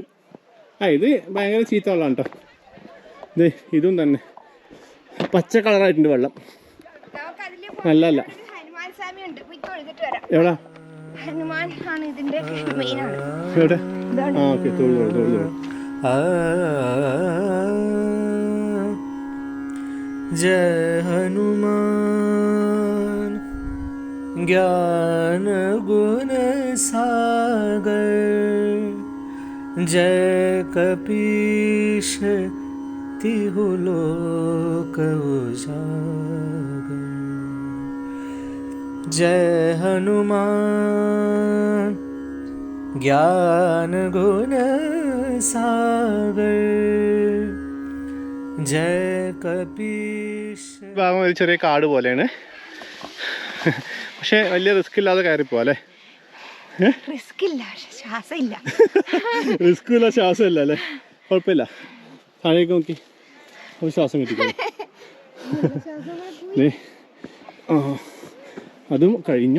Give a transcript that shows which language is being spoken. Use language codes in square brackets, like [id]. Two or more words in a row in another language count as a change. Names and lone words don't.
[ml] ഇത് ഭയങ്കര ചീത്ത വെള്ളമാണ് കേട്ടോ. ദേ ഇതും തന്നെ പച്ച കളറായിട്ടുണ്ട് വെള്ളം. നല്ലല്ല. ഹനുമാൻ സ്വാമി ഉണ്ട്, എവിടാ? ഹനുമാൻ ആണ് ഇതിന്റെ മെയിൻ ആണ്. എവിടെ? ആ ഓക്കെ, തൊഴുതു. [awa] जय हनुमान ज्ञान गुण सागर, जय कपीश तिहु लोक उजागर। जय हनुमान ज्ञान गुण सागर, जय कपीश। [ml] ഭാഗം ഒരു ചെറിയ കാട് പോലെയാണ്, പക്ഷെ വലിയ റിസ്ക് ഇല്ലാതെ കയറിപ്പോ അല്ലേ? റിസ്ക് ഇല്ല, ശ്വാസം ഇല്ല. റിസ്ക്കും ഇല്ല, ശ്വാസം ഇല്ല അല്ലേ? കുഴപ്പമില്ല. താഴേക്ക് നോക്കി ഒരു ശ്വാസം കിട്ടിക്കോളൂ. അതും കഴിഞ്ഞു.